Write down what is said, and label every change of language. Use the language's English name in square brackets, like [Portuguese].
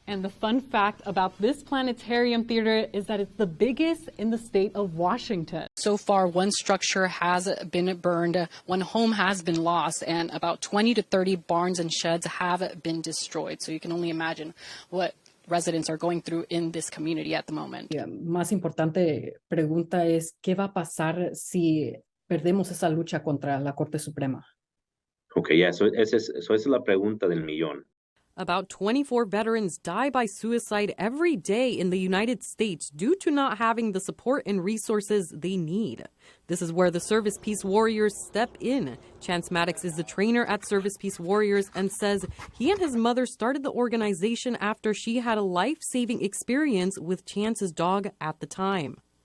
[English] And the fun fact about this planetarium theater is that it's the biggest in the state of Washington. So far, one structure has been burned, one home has been lost, and about 20 to 30 barns and sheds have been destroyed. So you can only imagine what residents are going through in this community at the moment. [Spanish] La más importante pregunta es, ¿qué va a pasar si perdemos esa lucha contra la Corte Suprema? [English] Okay, yeah, so [Spanish] esa es la pregunta del millón. [English] About 24 veterans die by suicide every day in the United States due to not having the support and resources they need. This is where the Service Peace Warriors step in. Chance Maddox is the trainer at Service Peace Warriors and says he and his mother started the organization after she had a life-saving experience with Chance's dog at the time.